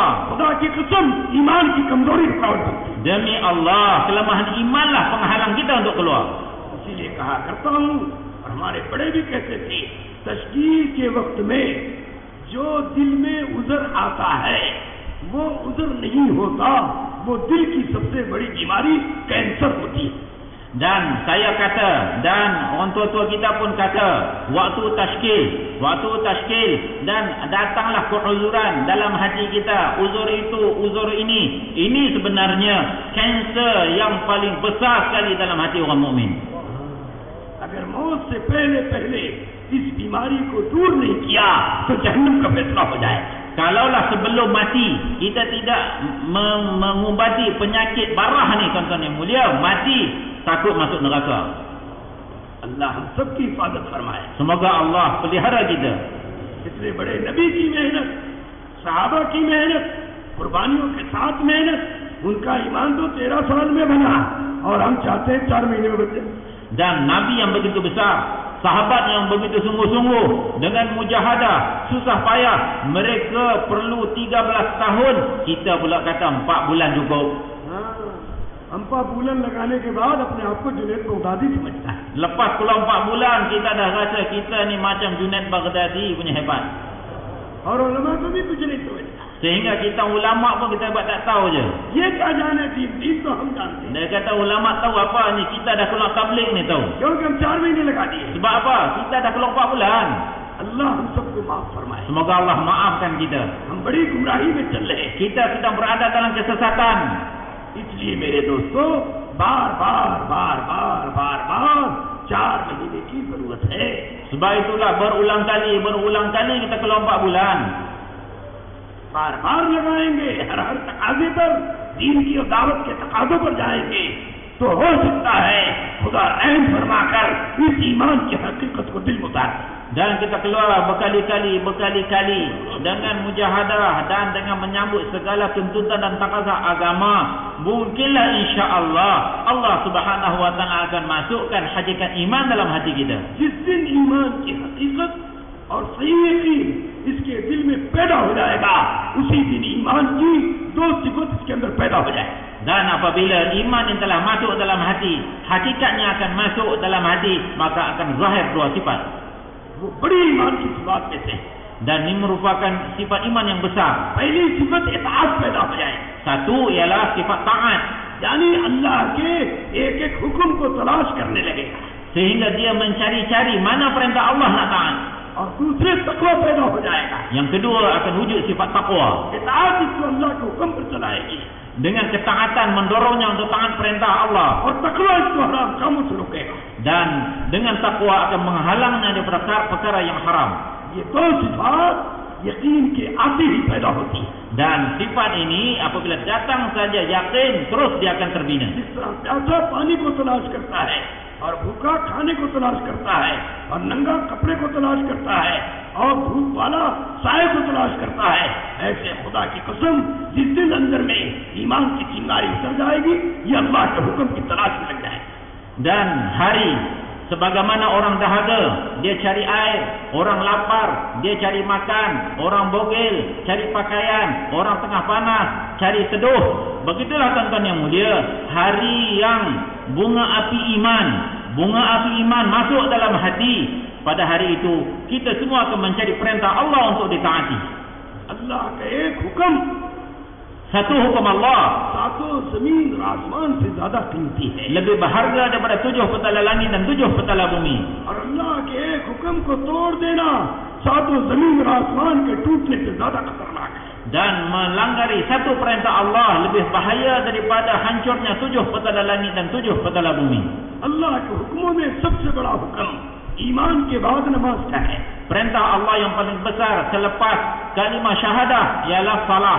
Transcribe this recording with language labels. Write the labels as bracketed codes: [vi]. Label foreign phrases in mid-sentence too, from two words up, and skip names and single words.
[hi] खुदा की कसम, ईमान की कमजोरी रुकावट बनती है। [ms] Demi Allah, kelemahan imanlah penghalang kita untuk keluar. [hi] इसीलिए कहा करता हूँ, और हमारे बड़े भी कहते थे, तशकील के वक्त में जो दिल में उज़र आता है वो उज़र नहीं होता, वो दिल की सबसे बड़ी बीमारी कैंसर होती है। [ms] Dan saya kata, dan orang tua-tua kita pun kata, waktu tashkil dan datanglah keuzuran dalam hati kita. Uzur itu, uzur ini sebenarnya kanser yang paling besar sekali dalam hati orang mukmin. [hi] अगर मौत से पहले इस बीमारी को दूर नहीं किया तो जहन्नम का फैसला हो जाए। [ms] Kalaulah sebelum mati kita tidak mengubati penyakit barah ni, tuan-tuan yang mulia, mati takut masuk neraka. [hi] अल्लाह हम सब की हिफाजत फरमाए। [ms] Semoga Allah pelihara kita. [hi] इतने बड़े नबी की मेहनत, सहाबा की मेहनत, कुर्बानियों के साथ मेहनत, उनका ईमान तो 13 साल में बना, और हम चाहते हैं 4 महीने में बचे। [ms] Dan Nabi yang begitu besar, sahabat yang begitu sungguh-sungguh dengan mujahadah, susah payah, mereka perlu 13 tahun, kita pula kata 4 bulan cukup. [hi] हम 4 बुलन लगाने के बाद अपने आप को जुनैद बगदादी समझता है। [ms] Lepas pula 4 bulan kita dah rasa kita ni macam Junaid Baghdadi punya hebat. [hi] और उलमा को भी कुछ नहीं समझता, [ms] Sehingga kita ulama pun kita buat tak tahu je. [hi] ये क्या जाने दीन तो हम जानते हैं, [ms] Dia kata ulama tahu apa ni, kita dah keluar tabligh ni tahu. [hi] क्योंकि हम 4 महीने लगा दिए। [ms] Sebab apa? Kita dah keluar 4 bulan. [hi] अल्लाह हम सबको माफ फरमाए। [ms] Semoga Allah maafkan kita. [hi] हम बड़ी गुमराही में चल रहे हैं, [ms] Kita sedang berada dalam kesesatan. [hi] इसलिए मेरे दोस्तों बार बार 4 महीने की जरूरत है। [ms] Sebab itulah berulang kali kita keluar 4 bulan. [hi] बार लगाएंगे, हर तकाजे पर, दीन की और दावत के तकाजों पर जाएंगे, तो हो सकता है खुदा रहम फरमाकर इस ईमान की हकीकत को दिल में उतार दे। [ms] Dan kita keluar berkali-kali dengan mujahadah dan dengan menyambut segala tuntutan dan takaza agama. Mungkinlah insya-Allah Allah [ar] سبحانه وتعالى [ms] akan masukkan hakikat iman dalam hati kita. [hi] जिस दिन ईमान की हकीकत और सही यकीन इसके दिल में पैदा हो जाएगा, उसी दिन ईमान की दो सिफत इसके अंदर पैदा हो जाए. [ms] Dan apabila iman yang telah masuk dalam hati, hakikatnya akan masuk dalam hati, maka akan zahir dua sifat. [hi] वो बड़ी ईमान की सिफात में से [ms] Dan ini merupakan sifat iman yang besar. [hi] पहली सिफत इताअत पैदा हो जाए. [ms] Satu ialah sifat taat, [hi] यानी अल्लाह के एक एक हुक्म को तलाश करने लगेगा. [ms] sehingga dia mencari-cari mana perintah Allah nak taat. [hi] और दूसरे तकवा पैदा हो जाएगा. [ms] Yang kedua akan wujud sifat takwa. [hi] इताअत इसको अल्लाह के हुक्म पर चलाएगी. [ms] Dengan ketaatan mendorongnya untuk taat perintah Allah. [hi] और तकवा इसको हराम कामों से रोकेगा. [ms] Dan dengan takwa akan menghalangnya daripada perkara yang haram. [hi] ये दो सिफात यकीन के आते ही पैदा होती है. [ms] Dan sifat ini apabila datang saja yakin, terus dia akan terbina. [hi] जिस तरह प्यासा पानी को तलाश करता है और भूखा खाने को तलाश करता है और नंगा कपड़े को तलाश करता है और धूप वाला साए को तलाश करता है, ऐसे खुदा की कसम जिस दिन अंदर में ईमान की चिंगारी उतर जाएगी, ये अल्लाह के हुक्म की तलाश में लग जाएगी. [ms] Dan hari sebagaimana orang dahaga, dia cari air, orang lapar, dia cari makan, orang bogel, cari pakaian, orang tengah panas, cari seduh. Begitulah tuan-tuan yang mulia, hari yang bunga api iman masuk dalam hati. Pada hari itu kita semua akan mencari perintah Allah untuk ditaati. [hi] अल्लाह का एक हुक्म [ms] Satu hukum Allah [hi] सातों जमीन और आसमान से ज्यादा कीमती है. [ms] lebih berharga daripada 7 petala langit dan 7 petala bumi. [hi] और अल्लाह के एक हुक्म को तोड़ देना सातों जमीन और आसमान के टूटने से ज्यादा खतरनाक है. [ms] Dan melanggar satu perintah Allah lebih bahaya daripada hancurnya 7 petala langit dan 7 petala bumi. [hi] अल्लाह के हुक्मों में सबसे बड़ा हुक्म ईमान के बाद नमाज का है. [ms] Perintah Allah yang paling besar selepas kalimah syahadah ialah salat.